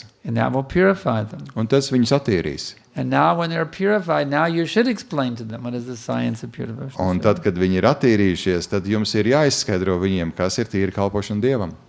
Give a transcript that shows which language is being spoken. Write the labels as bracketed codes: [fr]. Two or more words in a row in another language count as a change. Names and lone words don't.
[en] And that will purify them. [lv] Un tas viņus attīrīs. [en] And now when they're purified, now you should explain to them what is the science of pure devotional [lv] Un [en] service. [lv] tad, kad viņi ir attīrījušies, tad jums ir jāizskaidro viņiem, kas ir tīra kalpošana Dievam.